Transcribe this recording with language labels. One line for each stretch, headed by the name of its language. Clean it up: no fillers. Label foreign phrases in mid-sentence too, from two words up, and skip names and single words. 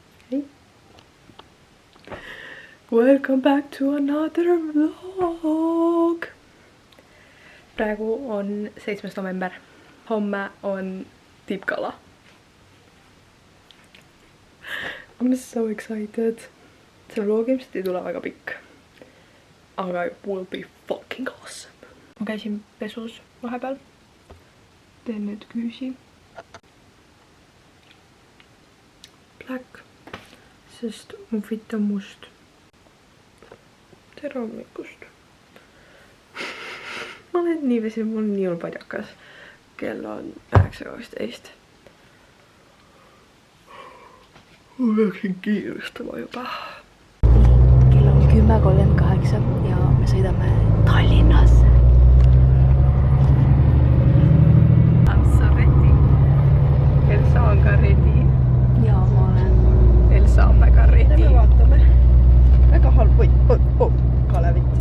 Estonian: Hei!
English: Welcome back to another vlog!
Estonian: Praegu on 7. november. Homme on tippgala.
English: I'm so excited.
Estonian: See vlog ilmselt ei tule väga pikk.
English: Aga it will be fucking awesome.
Estonian: Ma käisin pesus vahepeal. Teen nüüd küüsi. Black. Sest mu fit on must. Tere hommikust. Ma olen nii väsinud, mul on nii hull padjakas. Kell on 9:12. Ma peaksin kiirustama juba. Kell on 10:38 ja me sõidame Tallinnasse.
English: I'm so ready.
Estonian: Elsa on ka ready. Ja ma olen... Elsa on väga ready. Me vaatame. Väga halb. Kalevit.